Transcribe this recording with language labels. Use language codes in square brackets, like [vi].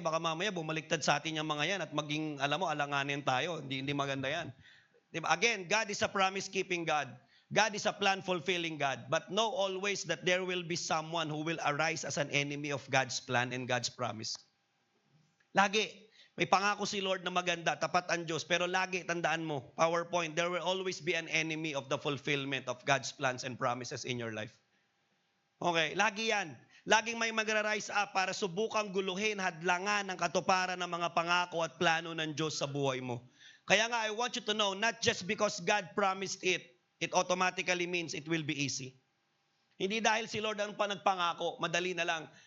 [tl] Baka mamaya bumaliktad sa atin yung mga yan at maging, alanganin tayo. Hindi maganda yan. Diba? [en] Again, God is a promise-keeping God. God is a plan-fulfilling God. But know always that there will be someone who will arise as an enemy of God's plan and God's promise. [tl] Lagi, may pangako si Lord na maganda, tapat ang Diyos. Pero lagi, tandaan mo, [en] PowerPoint, there will always be an enemy of the fulfillment of God's plans and promises in your life. [tl] Okay, lagi yan. Laging may magra-rise up para subukang guluhin, hadlangan ang katuparan ng mga pangako at plano ng Diyos sa buhay mo. Kaya nga, [en] I want you to know, not just because God promised it automatically means it will be easy. [tl] Hindi dahil si Lord ang nagpangako, madali na lang.